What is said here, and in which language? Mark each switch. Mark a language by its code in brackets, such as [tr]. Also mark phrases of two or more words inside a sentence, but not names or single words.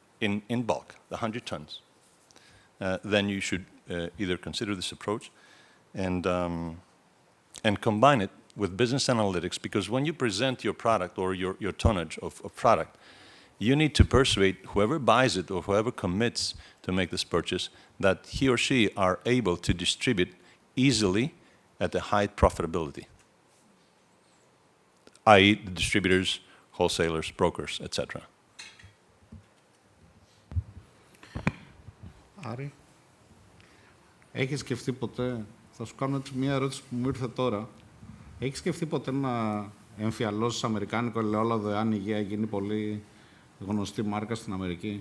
[en] in bulk, the 100 tons, then you should either consider this approach and combine it with business analytics, because when you present your product or your tonnage of product, you need to persuade whoever buys it or whoever commits to make this purchase that he or she are able to distribute easily at a high profitability, i.e. the distributors, wholesalers, brokers, etc. [el] Άρη, έχεις σκεφτεί ποτέ, θα σου κάνω έτσι μια ερώτηση που μου ήρθε τώρα, έχεις σκεφτεί ποτέ να εμφιαλώσεις αμερικάνικο ελαιόλαδο εάν η Αιγαία γίνει πολύ γνωστή μάρκα στην Αμερική?